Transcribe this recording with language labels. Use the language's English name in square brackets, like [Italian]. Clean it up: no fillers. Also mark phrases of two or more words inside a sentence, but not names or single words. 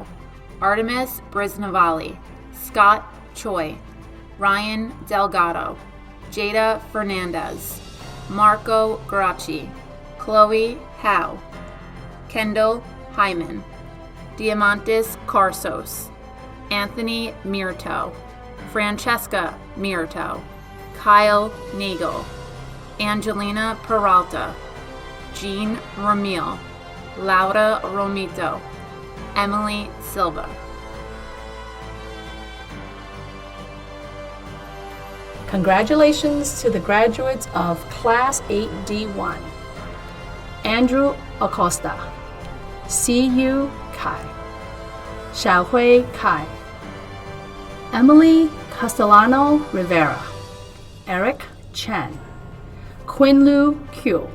[English] Artemis Brisnavali, Scott Choi, Ryan Delgado, Jada Fernandez, Marco Gracci, Chloe Howe, Kendall Hyman, Diamantis Carsos, Anthony Mirto, Francesca Mirto, Kyle Nagel, Angelina Peralta, Jean Ramil, Laura Romito, Emily Silva. Congratulations to the graduates of Class 8D1. Andrew Acosta, Siyu Kai, Xiaohui Kai, Emily Castellano Rivera, Eric Chen, Quinlu Q,